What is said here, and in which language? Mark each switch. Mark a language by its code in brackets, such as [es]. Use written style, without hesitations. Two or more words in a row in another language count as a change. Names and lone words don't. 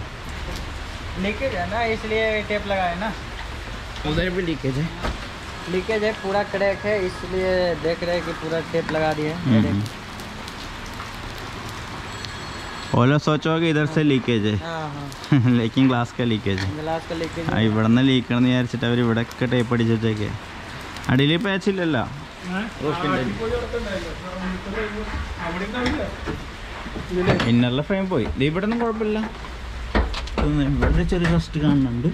[hi] लीकेज है ना, इसलिए टेप लगा है ना. उधर भी लीकेज है, पूरा क्रैक है, इसलिए देख रहे हैं कि पूरा टेप लगा दिए. वो लोग सोचो कि इधर से लीकेज है. लेकिन ग्लास का लीकेज है. [ml] ഇവിടെ നിന്ന് ലീക്കണമെന്ന് വിചാരിച്ചിട്ട് അവർ ഇവിടെയൊക്കെ ടേപ്പ് അടിച്ച് വെച്ചേക്കെ. അടിയിൽ പാച്ചില്ലല്ലോ. ഇന്നറിലെ ഫ്രെയിം പോയി. ഇവിടെ ഒന്നും കുഴപ്പമില്ല. ഇവിടെ ചെറിയ റസ്റ്റ് കാണുന്നുണ്ട്.